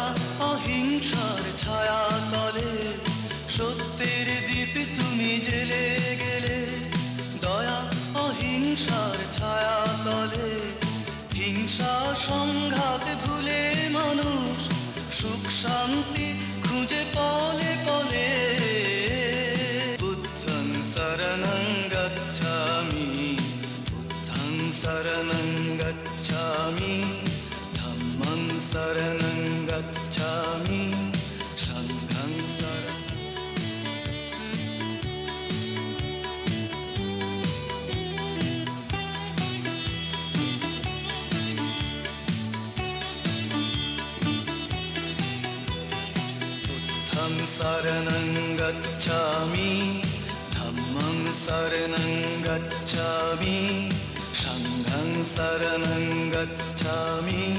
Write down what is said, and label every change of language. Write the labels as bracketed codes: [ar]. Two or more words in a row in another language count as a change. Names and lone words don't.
[bn] অহিংসার ছায়া তলে সত্যের দীপ তুমি জেলে গেলে দয়া অহিংসার ছায়া তলে হিংসা সংঘাত ভুলে মানুষ সুখ শান্তি খুঁজে পলে পলে [pi] বুদ্ধং শরণং গচ্ছামি বুদ্ধং শরণং গচ্ছামি ধম্মং শরণং গচ্ছামি সংঘং শরণং बुद्धं शरणं गच्छामि धम्मं शरणं गच्छामि संघं शरणं गच्छामि